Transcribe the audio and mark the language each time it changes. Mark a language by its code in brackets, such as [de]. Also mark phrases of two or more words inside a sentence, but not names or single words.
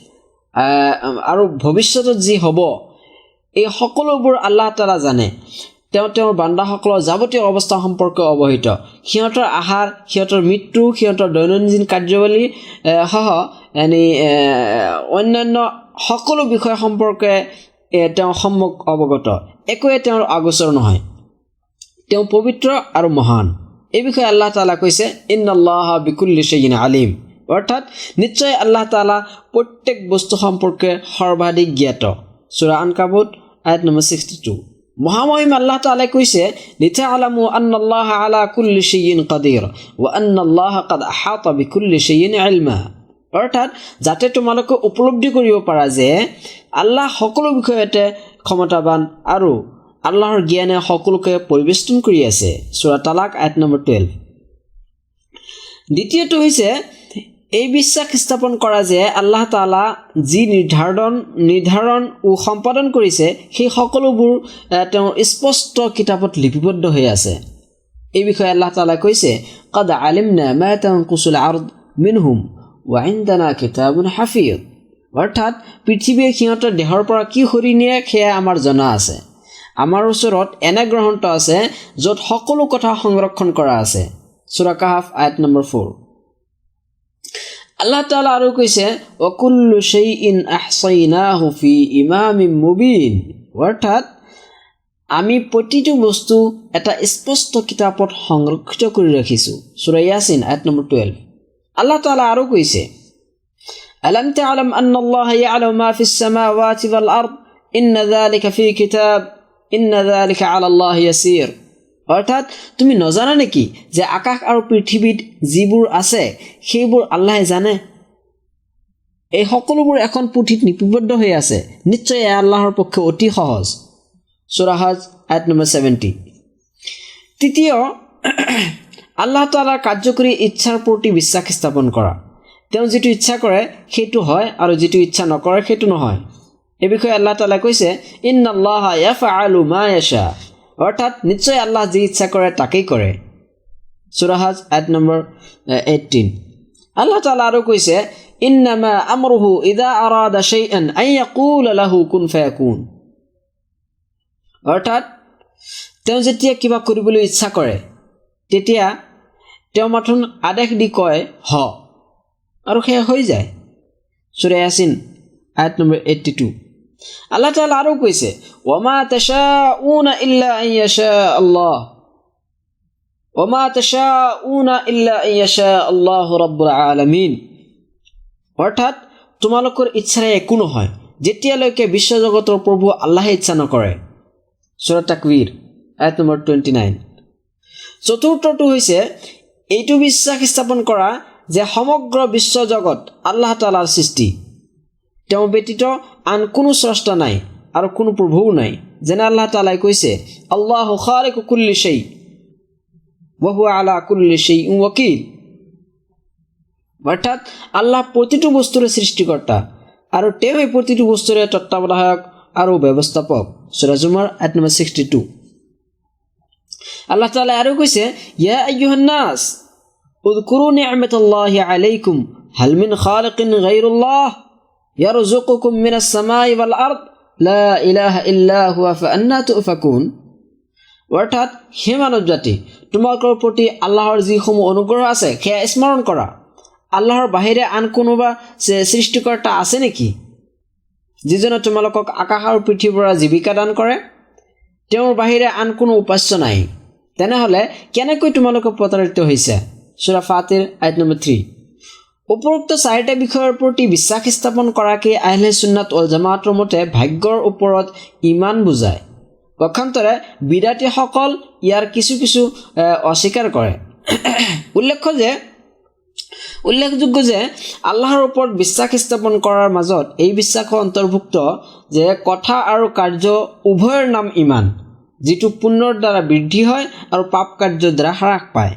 [as] আৰু ভৱিষ্যতত যি হ'ব এই সকলোবোৰ আল্লাহ তাআলা জানে তেওঁৰ বান্দাসকলৰ যাৱতীয় অৱস্থা সম্পৰ্কে অৱহিত সিহঁতৰ আহাৰ সিহঁতৰ মৃত্যু সিহঁতৰ দৈনন্দিন কাৰ্যৱলী সহ অন্যান্য সকলো বিষয় সম্পৰ্কে তেওঁ সম্যক অৱগত একোৱে তেওঁৰ আগোচৰ নহয় তেওঁ পবিত্ৰ আৰু মহান এই বিষয়ে আল্লাহ তাআলা কৈছে [ar] إن الله بكل شيء عليم [as] অৰ্থাৎ নিশ্চয় আল্লাহ তাআলা প্ৰত্যেক বস্তু সম্পৰ্কে সৰ্বাধিক জ্ঞাত সূৰা আনকাবুত আয়াত নম্বৰ 62 মহামহিম আল্লাহ তাআলা কৈছে [ar] لتعلموا أن الله على كل شيء قدير وأن الله قد أحاط بكل شيء علما [as] অৰ্থাৎ যাতে তোমালোকে উপলব্ধি কৰিব পাৰা যে আল্লাহ সকলো বিষয়তে ক্ষমতাবান আৰু আল্লাহৰ জ্ঞানে সকলোকে পৰিবেষ্টন কৰি আছে সূৰা তালাক আয়াত নম্বৰ 12 দ্বিতীয়টো হৈছে এই বিশ্বাস স্থাপন কৰা যে আল্লাহ তাআলা যি নিৰ্ধাৰণ ও সম্পাদন কৰিছে সেই সকলোবোৰ তেওঁৰ স্পষ্ট কিতাপত লিপিবদ্ধ হৈ আছে এই বিষয়ে আল্লাহ তাআলা কৈছে [ar] قد علمنا ما تنقص الارض منهم وعندنا كتاب حفيظ [as] অৰ্থাৎ পৃথিৱীয়ে সিহঁতৰ দেহৰ পৰা কি হৰি নিয়ে সেয়া আমাৰ জনা আছে আমাৰ ওচৰত এনে গ্ৰন্থ আছে য'ত সকলো কথা সংৰক্ষণ কৰা আছে সূৰা কাহফ আয়াত নম্বৰ 4 আল্লাহ তাআলা আৰু কৈছে [ar] وكل شيء أحصيناه في إمام مبين [as] অৰ্থাৎ আমি প্ৰতিটো বস্তু এটা স্পষ্ট কিতাপত সংৰক্ষিত কৰি ৰাখিছো সূৰা ইয়াসিন আয়াত নম্বৰ 12 আল্লাহ তাআলা আৰু কৈছে [ar] ألم تعلم أن الله يعلم ما في السماوات والأرض إن ذلك في كتاب إن ذلك على الله يسير [as] অৰ্থাৎ তুমি নজানা নেকি যে আকাশ আৰু পৃথিৱীত যিবোৰ আছে সেইবোৰ আল্লাহে জানে এই সকলোবোৰ এখন পুথিত লিপিবদ্ধ হৈ আছে নিশ্চয় আল্লাহৰ পক্ষে অতি সহজ সূৰা হজ আয়াত নম্বৰ 70 তৃতীয় আল্লাহ তাআলাৰ কাৰ্যকৰী ইচ্ছাৰ প্ৰতি বিশ্বাস স্থাপন কৰা তেওঁ যেটো ইচ্ছা কৰে সেইটো হয় আৰু যেটো ইচ্ছা নকৰে সেইটো নহয় এই বিষয়ে আল্লাহ তাআলা কৈছে [ar] إن الله يفعل ما يشاء [as] অৰ্থাৎ নিশ্চয় আল্লাহ যি ইচ্ছা কৰে তাকেই কৰে সূৰা হজ আয়াত নম্বৰ 18 আল্লাহ তাআলা আৰু কৈছে [ar] إنما أمره إذا أراد شيئا أن يقول له كن فيكون [as] অৰ্থাৎ তেওঁ যেতিয়া কিবা কৰিবলৈ ইচ্ছা কৰে তেতিয়া তেওঁ মাথোন আদেশ দি কয় হ আৰু সেয়া হৈ যায় সূৰা ইয়াসিন আয়াত নম্বৰ 82 আল্লাহ তাআলা আৰু কৈছে [ar] وما تشاءون إلا أن يشاء الله وما تشاءون إلا أن يشاء الله رب العالمين [as] অৰ্থাৎ তোমালোকৰ ইচ্ছাৰে একো নহয় যেতিয়ালৈকে বিশ্বজগতৰ প্ৰভু আল্লাহে ইচ্ছা নকৰে সূৰা তাকৱীৰ আয়াত নম্বৰ 29 চতুৰ্থটো হৈছে এইটো বিশ্বাস স্থাপন কৰা যে সমগ্ৰ বিশ্বজগত আল্লাহ তাআলাৰ সৃষ্টি তেওঁ ব্যতীত আন কোনো স্ৰষ্টা নাই আৰু কোনো প্ৰভুও নাই যেনে আল্লাহ তাআলাই কৈছে [ar] الله خالق كل شيء وهو على كل شيء وكيل [as] অৰ্থাৎ আল্লাহ প্ৰতিটো বস্তুৰ সৃষ্টিকৰ্তা আৰু তেওঁ এই প্ৰতিটো বস্তুৰ তত্ত্বাৱধায়ক আৰু ব্যৱস্থাপক সূৰা জুমাৰ আয়াত নম্বৰ 62 আল্লাহ তাআলা আৰু কৈছে [ar] يا أيها الناس اذكروا نعمة الله عليكم هل من خالق غير الله يرزقكم من السماء والأرض لا إله إلا هو فأنى تؤفكون, [as] অৰ্থাৎ হে মানৱ জাতি, তোমালোকৰ প্ৰতি আল্লাহৰ যিসমূহ অনুগ্ৰহ আছে সেয়া স্মৰণ কৰা। আল্লাহৰ বাহিৰে আন কোনোবা সৃষ্টিকৰ্তা আছে নেকি যিজনে তোমালোকক আকাশ আৰু পৃথিৱীৰ পৰা জীৱিকা দান কৰে? তেওঁৰ বাহিৰে আন কোনো উপাস্য নাই। তেনেহ'লে কেনেকৈ তোমালোকে প্ৰতাৰিত হৈছে? সূৰা ফাতিৰ আয়াত নম্বৰ 3। উপৰোক্ত চাৰিটা বিষয়ৰ প্ৰতি বিশ্বাস স্থাপন কৰাকে আহলে সুন্নাত ওয়াল জামাতৰ মতে ভাগ্যৰ ওপৰত ঈমান বুজায়। পক্ষান্তৰে বিদাতীসকল ইয়াৰ কিছু কিছু অস্বীকাৰ কৰে। উল্লেখযোগ্য যে আল্লাহৰ ওপৰত বিশ্বাস স্থাপন কৰাৰ মাজত এই বিশ্বাসৰ অন্তৰ্ভুক্ত যে কথা আৰু কাৰ্য উভয়ৰ নাম ঈমান, যিটো পুণ্যৰ দ্বাৰা বৃদ্ধি হয় আৰু পাপ কাৰ্যৰ দ্বাৰা হ্ৰাস পায়।